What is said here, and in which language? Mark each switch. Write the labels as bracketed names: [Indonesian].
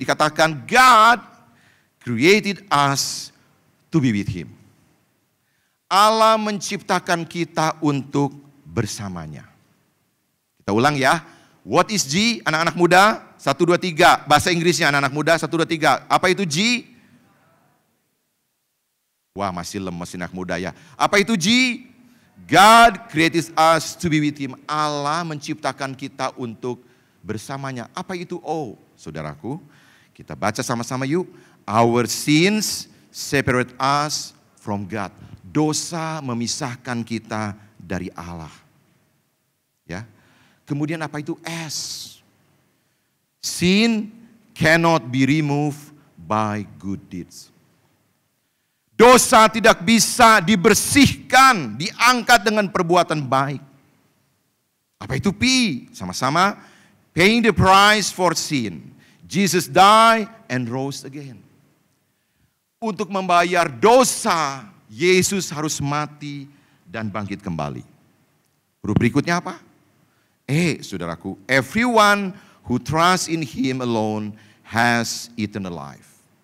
[English] Dikatakan God created us to be with Him. [Indonesian] Allah menciptakan kita untuk bersamanya. Kita ulang ya. [English] What is G, [Indonesian] anak-anak muda? 1, 2, 3. Bahasa Inggrisnya anak-anak muda, 1, 2, 3. Apa itu G? Wah masih lemes anak muda ya. Apa itu G? [English] God created us to be with Him. [Indonesian] Allah menciptakan kita untuk bersamanya. Apa itu O? Saudaraku, kita baca sama-sama yuk. [English] Our sins separate us from God. [Indonesian] Dosa memisahkan kita dari Allah. Ya. Kemudian apa itu S? [English] Sin cannot be removed by good deeds. [Indonesian] Dosa tidak bisa dibersihkan, diangkat dengan perbuatan baik. Apa itu P? Sama-sama. [English] Paying the price for sin. Jesus died and rose again. [Indonesian] Untuk membayar dosa, Yesus harus mati dan bangkit kembali. Huruf berikutnya apa? Saudaraku, [English] everyone who trusts in Him alone has eternal life.